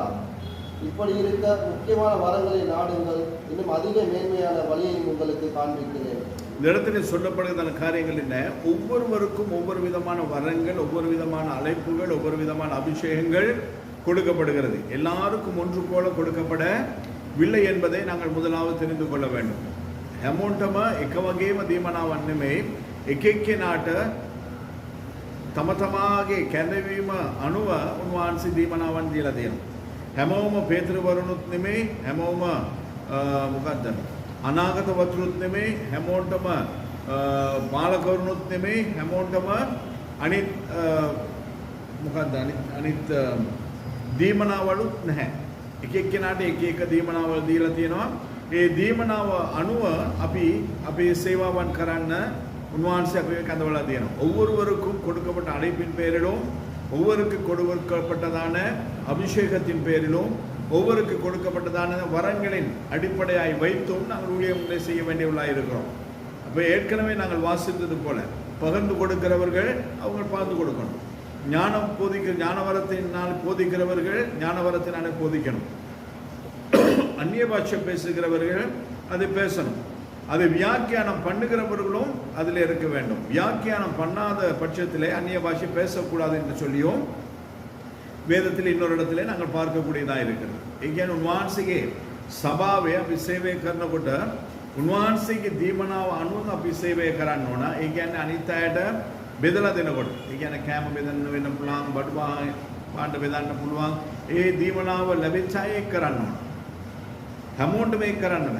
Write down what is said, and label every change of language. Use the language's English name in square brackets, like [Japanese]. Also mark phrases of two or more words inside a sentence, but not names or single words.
[Tamil] இப்படி இருக்க முக்கியமான வரங்களை நாடுங்கள், இன்னும் அதிக மேன்மையான வழியையும் உங்களுக்கு காண்பிக்கிறேன். இந்த இடத்துல சொல்லப்படுகிற காரியங்கள் என்ன? ஒவ்வொருவருக்கும் ஒவ்வொரு விதமான வரங்கள், ஒவ்வொரு விதமான அழைப்புகள், ஒவ்வொரு விதமான அபிஷேகங்கள் கொடுக்கப்படுகிறது. எல்லாருக்கும் ஒன்று போல கொடுக்கப்படவில்லை என்பதை நாங்கள் முதலாவது தெரிந்து கொள்ள வேண்டும். [Sinhala] හැමෝටම එක වගේම දීමනාවක් නෙමෙයි. එක එක්කෙනාට තම තමාගේ කැඳවීම අනුව උන්වහන්සේ දීමනාවන් දීලා තියෙනවා. හැමෝම පේතෘවරුනුත් නෙමෙයි, හැමෝම මොකද්ද අනාගත වතුරුත් නෙමෙයි, හැමෝටම පාලකවරුනුත් නෙමෙයි, හැමෝටම අනිත් මොකද්ද අනිත් දීමනාවලුත් නැහැ. එක එක්කෙනාට එක එක දීමනාවල් දීලා තියෙනවා. ඒ දීමනාව අනුව අපි අපේ சேவாවන් කරන්න උන්වහන්සේ අපේ කඳවලා තියෙනවා. [Tamil] ஒவ்வொருவருக்கும் கொடுக்கப்பட்ட அழைப்பின் பெயரிலும், ஒவ்வொருக்கு கொடுக்கப்பட்டதான அபிஷேகத்தின் பெயரிலும், ஒவ்வொருக்கு கொடுக்கப்பட்டதான வரங்களின் அடிப்படையாய் வைத்தும் நாங்கள் ஊழியங்களை செய்ய வேண்டியவர்களாக இருக்கிறோம். அப்போ ஏற்கனவே நாங்கள் வாசித்தது போல பகிர்ந்து கொடுக்கிறவர்கள் அவங்க பார்த்து கொடுக்கணும். ஞானவரத்தினால் போதிக்கிறவர்கள் ஞானவரத்தினாலே போதிக்கணும். அந்நிய பாஷை பேசுகிறவர்கள் அதை பேசணும். அதை வியாக்கியானம் பண்ணுகிறவர்களும் அதில் இருக்க வேண்டும். வியாக்கியானம் பண்ணாத பட்சத்திலே அந்நிய பாஷை பேசக்கூடாது என்று சொல்லியும் வேதத்தில் இன்னொரு இடத்துல நாங்கள் பார்க்கக்கூடியதாக இருக்கிறது. [Sinhala] ஏன் උන්වහන්සේගේ සභාවේ අපි සේවය කරනකොට උන්වහන්සේගේ දීමනාව අනුව අපි සේවය කරන්න ඕන. ඒ කියන්නේ අනිත් අයට බෙදලා දෙනකොට, ඒ කියන්නේ කෑම බෙදන්න වෙන්න පුළුවන්, බඩු පාඩ බෙදන්න පුළුවන්. ඒ දීමනාව ලැබෙච්ච අය ඒක කරන්න ඕන. හැමෝටම ඒක කරන්න බෑ.